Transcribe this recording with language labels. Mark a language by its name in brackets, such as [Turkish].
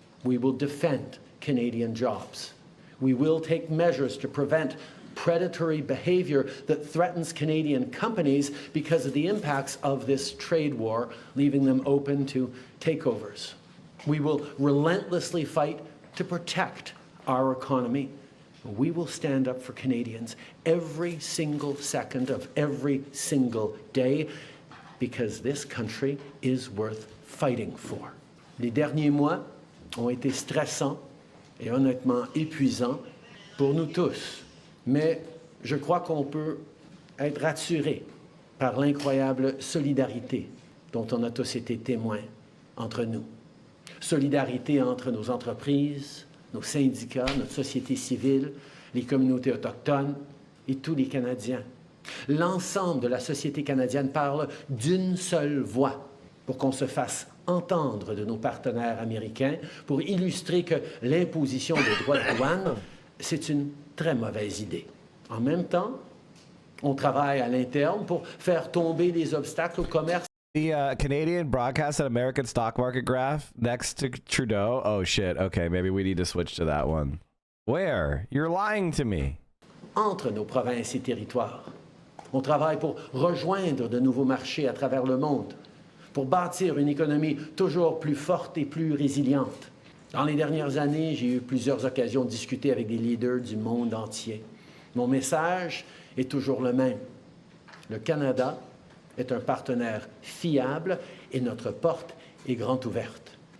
[English] We will defend Canadian jobs. We will take measures to prevent predatory behavior that threatens Canadian companies because of the impacts of this trade war, leaving them open to takeovers. We will relentlessly fight to protect our economy. We will stand up for Canadians every single second of every single day because this country is worth fighting for. [French] Les derniers mois ont été stressants et honnêtement épuisants pour nous tous. Mais je crois qu'on peut être rassuré par l'incroyable solidarité dont on a tous été témoins entre nous. Solidarité entre nos entreprises, nos syndicats, notre société civile, les communautés autochtones et tous les Canadiens. L'ensemble de la société canadienne parle d'une seule voix pour qu'on se fasse entendre de nos partenaires américains pour illustrer que l'imposition des droits de douane, c'est une très mauvaise idée. En même temps, on travaille à l'interne pour faire tomber les obstacles au commerce. [English] The Canadian broadcast and American stock market graph next to Trudeau. Oh shit. Okay, maybe we need to switch to that one. Where? You're lying to me. [French] Entre nos provinces et territoires. On travaille pour rejoindre de nouveaux marchés à travers le monde, pour bâtir une économie toujours plus forte et plus résiliente. Dans les dernières années, j'ai eu plusieurs occasions de discuter avec des leaders du monde entier. Mon message est toujours le même. Le Canada est un partenaire fiable et notre porte est grande ouverte.